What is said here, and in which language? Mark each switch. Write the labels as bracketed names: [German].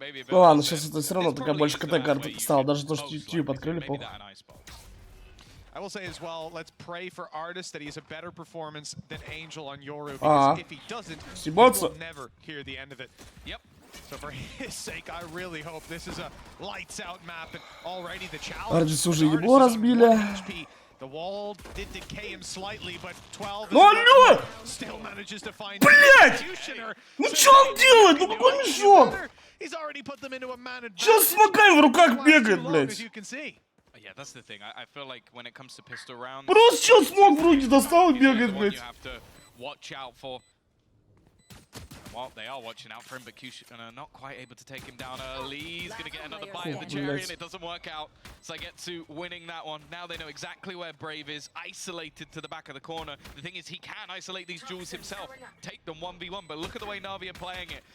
[Russian] Ну ладно, сейчас это все равно такая больше КТ карта стала. Даже то, что YouTube открыли, похуй. [English] I will say as well, let's pray for Artist that he has a better performance than Angel on Yoru, because if he doesn't, we will never hear the end of it. Yep. So for his sake, I really hope this is a lights-out map, and already the challenge. [Russian] Artist уже ебло разбили. [English] The wall did decay him slightly, but 12 still manages to find Executioner. [Russian] Ну что он делает? Ну какой мешок? [English] He's already put them into a man advantage. [Russian] Сейчас с смоками в руках бегает, блядь. [English] Yeah, that's the thing. I feel like when it comes to pistol rounds, [Russian] просто сейчас смог в руки достал и бегает, блядь. [English] You have to watch out for. Well, they are watching out for him, but Q not quite able to take him down early. He's going to get another bite of the cherry, and it doesn't work out. So I get to winning that one. Now they know exactly where Brave is, isolated to the back of the corner. The thing is, he can isolate these jewels himself, take them 1v1, but look at the way Na'Vi are playing it.